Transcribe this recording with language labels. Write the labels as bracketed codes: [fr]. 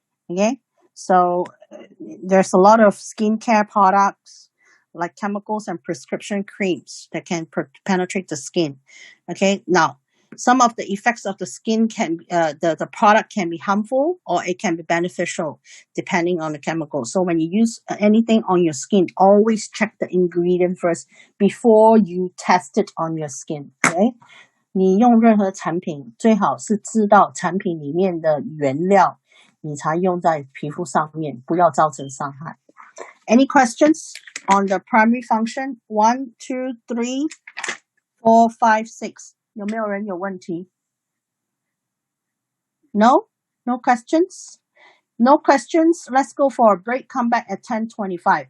[en] Okay, so there's a lot of skincare products like chemicals and prescription creams that can penetrate the skin. Okay, now some of the effects of the skin can the product can be harmful or it can be beneficial depending on the chemical. So when you use anything on your skin, always check the ingredient first before you test it on your skin. [zh] Okay, 你用任何产品最好是知道产品里面的原料，你才用在皮肤上面，不要造成伤害。 [en] Any questions on the primary function? 1, 2, 3, 4, 5, 6. [zh] 有没有人有问题 [en] No? No questions? No questions? Let's go for a break. Come back at 10:25.